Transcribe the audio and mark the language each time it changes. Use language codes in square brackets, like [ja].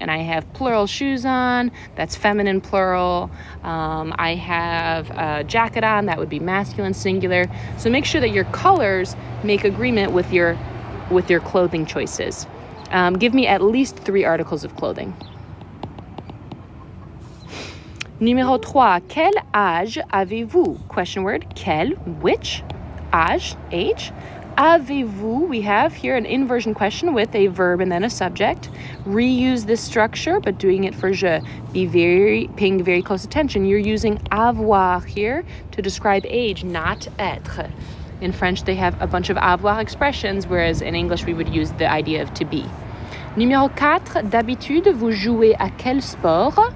[en] And I have plural shoes on, that's feminine plural. I have a jacket on, that would be masculine singular. So make sure that your colors make agreement with your clothing choices. Give me at least 3 articles of clothing. [fr] Numéro 3, quel âge avez-vous? [en] Question word, quel, which, âge, age. Avez-vous, we have here an inversion question with a verb and then a subject. Reuse this structure, but doing it for je. Paying very close attention. You're using avoir here to describe age, not être. In French, they have a bunch of avoir expressions, whereas in English, we would use the idea of to be. [fr] Numéro 4, d'habitude, vous jouez à quel sport?